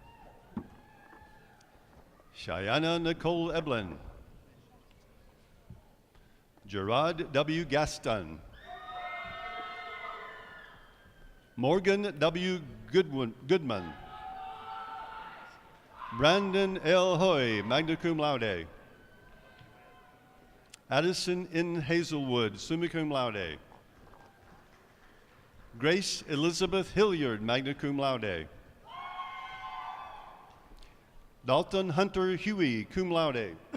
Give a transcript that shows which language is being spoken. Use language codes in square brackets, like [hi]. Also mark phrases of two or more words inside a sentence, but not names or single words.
[la] Cheyenne Nicole Eblin. Gerard W. Gaston. Morgan W. Goodman. Brandon L. Hoy, magna cum laude. Addison N. Hazelwood, summa cum laude. Grace Elizabeth Hilliard, magna cum laude. Dalton Hunter Huey, cum laude.